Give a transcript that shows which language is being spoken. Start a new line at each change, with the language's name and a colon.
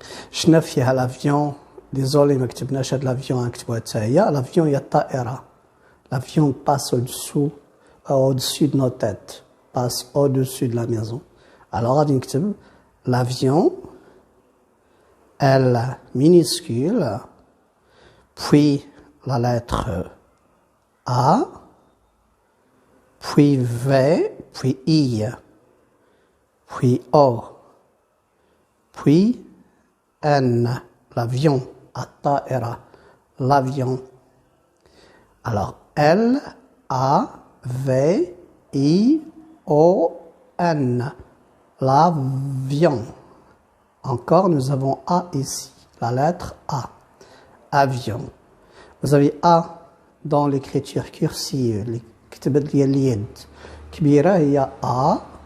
Arabic: شنا فيها لافيون ديزولي ما كتبناش هاد لافيون غنكتبوها حتى هي. لافيون هي الطائره.
French: L'avion passe au-dessus de nos têtes, passe au-dessus de la maison. Alors, on dit que l'avion, L minuscule, puis la lettre A, puis V, puis I, puis O, puis N, l'avion,
Arabic: الطائرة,
French: l'avion. Alors, L, A, V, I, O, N. L'avion. Encore, nous avons A ici. La lettre A. Avion. Vous avez A dans l'écriture cursive.
Arabic: الكتابة ديال اليد. كبيرة هي A.